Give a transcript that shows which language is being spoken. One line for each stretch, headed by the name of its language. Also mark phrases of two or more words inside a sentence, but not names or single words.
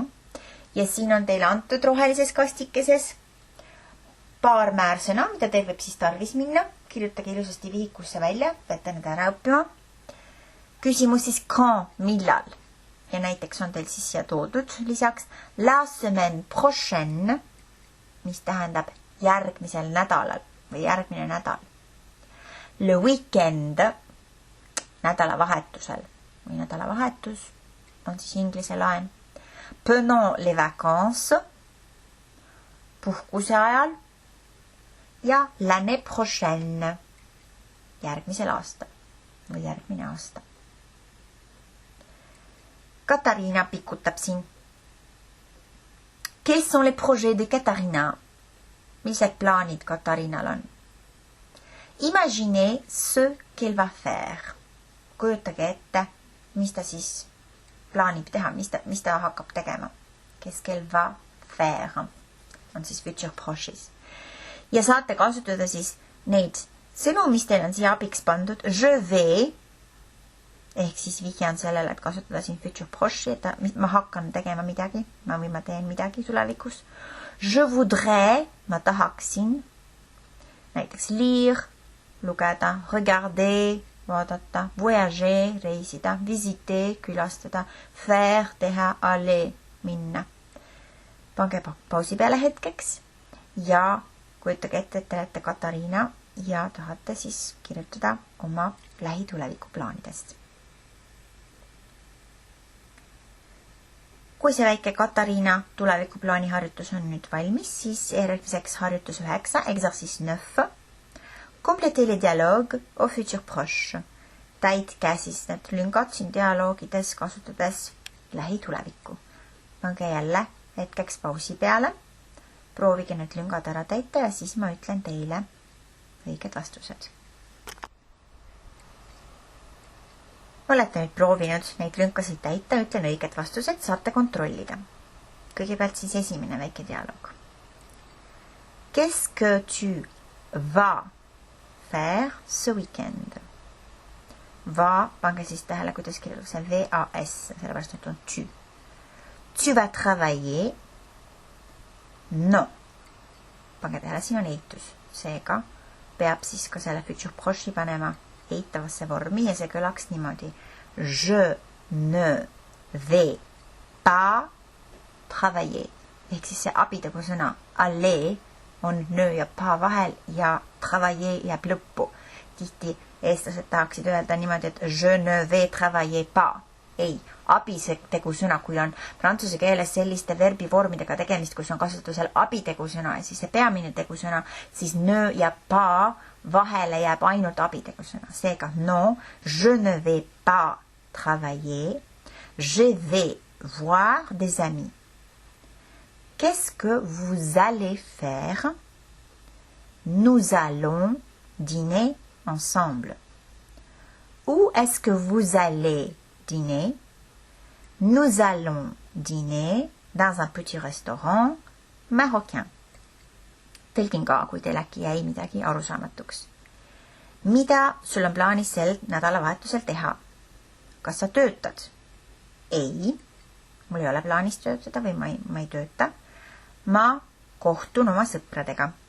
Estonian: Ja siin on teile antud rohelises kastikeses paar määrsõna, mida teil võib siis tarvis minna. Kirjutage ilusasti vihikusse välja, peate need ära õppima. Küsimus siis quand, millal. Ja näiteks on teil siis siia toodud lisaks
French: la semaine prochaine,
Estonian: mis tähendab järgmisel nädalal või järgmine nädal.
French: Le weekend,
Estonian: nädalavahetusel või nädalavahetus on siis inglise laen.
French: Pendant les vacances,
Estonian: puhkuse ajal.
French: Ja l'année prochaine,
Estonian: järgmisel aastal või järgmine aasta. Katariina pikutab siin.
French: Quels sont les projets de Katariina?
Estonian: Millised plaanid Katariinal on?
French: Imaginez ce qu'elle va faire.
Estonian: Kujutage ette, mis ta siis plaanib teha, mis ta hakkab tegema.
French: Qu'est-ce qu'elle va faire?
Estonian: On siis
French: futur proches.
Estonian: Ja saate kasutada siis neid sõnu, mis teil on siia abiks pandud.
French: Je vais,
Estonian: ehk siis vihjan sellele, et kasutada siin
French: futur proche,
Estonian: et ma hakkan tegema midagi, või ma teen midagi tulevikus.
French: Je voudrais,
Estonian: ma tahaksin, näiteks lire, lugeda, regarder, vaadata, voyager, reisida, visiter, külastada, faire, teha, aller, minna. Pange pausi peale hetkeks ja kujutage ette, et te olete Katariina ja tahate siis kirjutada oma lähituleviku plaanidest. Kui see väike Katariina tulevikuplaani harjutus on nüüd valmis, siis järgmiseks harjutus 9,
French: exercice 9. Complétez les dialogues au futur proche.
Estonian: Täitke siis need lüngad siin dialoogides kasutades lähitulevikku. Pange jälle hetkeks pausi peale. Proovige need lüngad ära täita ja siis ma ütlen teile õiged vastused. Olete nüüd proovinud neid lünkasid täita, ütlen õiged vastused, saate kontrollida. Kõigepealt siis esimene väike dialoog.
French: Qu'est-ce que tu vas faire ce week-end? Va,
Estonian: pange siis tähele, kuidas kirjutakse VAS, sellepärast et on tu.
French: Tu vas travailler? No.
Estonian: Pange tähele, siin on eitus. Seega peab siis ka selle
French: future proche'i
Estonian: panema eitavasse vormi ja see kõlaks niimoodi.
French: Je ne vais pas travailler.
Estonian: Ehk siis see abitegu sõna aller on nö ja pa vahel ja travailler jääb lõppu. Tihti eestlased tahaksid öelda niimoodi, et
French: je ne vais travailler pas.
Estonian: Ei, abitegu sõna, kui on prantsuse keeles selliste verbivormidega tegemist, kus on kasutusel abitegu sõna ja siis see peamine tegusõna, siis nö ja pa vahele jääb ainult abitegu sõna. Seega, no,
French: je ne vais pas travailler, je vais voir des amis. Qu'est-ce que vous allez faire? Nous allons dîner ensemble. Où est-ce que vous allez dîner? Nous allons dîner dans un petit restaurant marocain.
Estonian: Tõlgin ka, kui teil äkki jäi midagi arusaamatuks. Mida sul on plaanis sel nädalavahetusel teha? Kas sa töötad? Ei, mul ei ole plaanis töötada või ma ei tööta. Ma kohtun oma sõpradega.